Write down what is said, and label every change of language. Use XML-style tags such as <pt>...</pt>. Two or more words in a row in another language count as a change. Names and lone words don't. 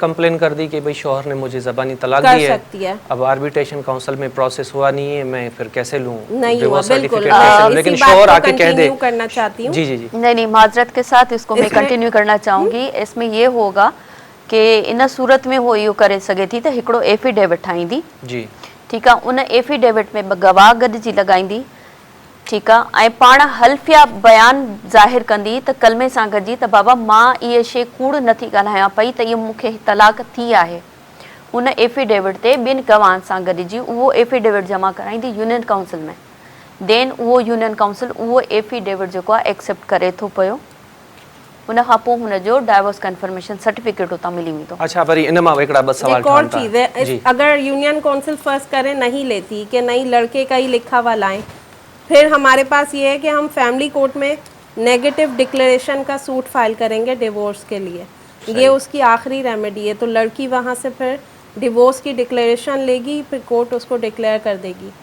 <ur>کمپلین کر دی کہ بھئی شوہر نے مجھے زبانی طلاق کر دی ہے, سکتی ہے. اب</ur> <en>arbitration council</en> <ur>میں پروسیس ہوا نہیں ہے, میں پھر کیسے لوں نہیں ہوا, ڈیورس بالکل. سرٹیفکیٹ کیسے لوں؟ اسی لیکن بات شوہر کو آ کے کہہ دے. کنٹینیو کرنا چاہتی ہوں. جی جی جی, نہیں معذرت کے ساتھ اس کو میں کنٹینیو کرنا چاہوں گی. اس میں یہ ہوگا کہ ان صورت میں وہ یہ کرے سگے</ur> <sd>थी त हिकिड़ो एफिडेविट ठाहींदी. जी, ठीकु आहे, उन एफिडेविट में गवाह गॾिजी लॻाईंदी. ठीकु आहे, ऐं पाण हल्फिया बयान ज़ाहिर कंदी त कलमे सां गॾिजी त बाबा मां इहे शइ कूड़ नथी ॻाल्हायां पई त इहो मूंखे तलाक थी आहे. उन एफिडेविट ते ॿिनि गवाहनि सां गॾिजी उहो एफिडेविट जमा कराईंदी</sd> <en>union council</en> <sd>में. देन उहो</sd> <en>union council</en> <sd>उहो एफिडेविट जेको आहे एक्सेप्ट करे थो पियो. उन खां पोइ हुनजो</sd> <en>divorce confirmation certificate</en> <sd>उतां मिली वेंदो. अच्छा, वरी इन मां हिकिड़ा ॿ सवाल</sd> <ur>ایک اور</ur> <sd>ठहनि था.</sd> <ur>چیز ہے,</ur> <sd>जी,</sd> <ur>اگر</ur> <en>union council</en> <ur>فرض کریں نہیں لیتی کہ نہیں لڑکے کا ہی لکھا ہوا لائیں, پھر ہمارے پاس یہ ہے کہ ہم</ur> <en>family court</en> <ur>میں</ur> <en>negative declaration</en> <ur>کا سوٹ فائل کریں گے ڈیورس کے لیے. یہ اس کی آخری ریمیڈی ہے. تو لڑکی وہاں سے پھر ڈیورس کی ڈکلیریشن لے گی, پھر کورٹ اس کو ڈکلیئر کر دے گی.</ur>